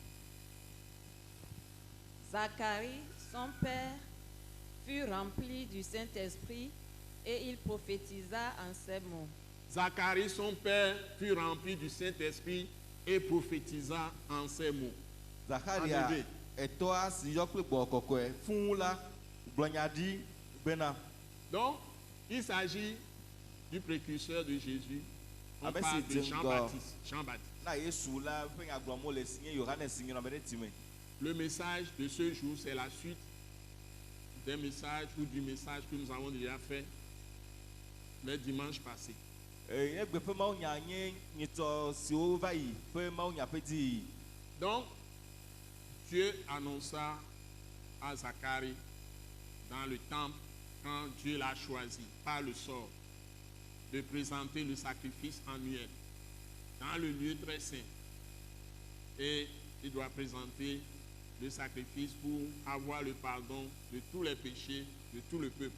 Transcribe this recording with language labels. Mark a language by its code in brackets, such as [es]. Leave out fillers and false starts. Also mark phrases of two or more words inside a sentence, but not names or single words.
[fr] Zacharie, son père, fut rempli du Saint-Esprit et il prophétisa en ces mots. Zacharie, son père, fut rempli du Saint-Esprit et prophétisa en ces mots. [ee] Zacharia [fr] Enlevé. [ee] etɔa si yɔ kple gbɔgbɔ kɔkɔe fũu la gblɔ nya ɖi bena [fr] Donc, il s'agit du précurseur de Jésus. On Amen, parle c'est de Dieu, Jean-Baptiste. Jean-Baptiste. [ee] na Yesu la ƒe nyagblɔmɔ le si nye Yohanes si nyrɔme ɖe time. [fr] Le message de ce jour, c'est la suite des messages ou du message que nous avons déjà fait le dimanche passé. [ee] Egbe ƒe mawunya nye nyitɔ siwo va yi ƒe mawunya ƒe dzi. [fr] Donc, Dieu annonça à Zacharie dans le temple, quand Dieu l'a choisi par le sort, de présenter le sacrifice annuel dans le lieu très saint. Et il doit présenter le sacrifice pour avoir le pardon de tous les péchés de tout le peuple.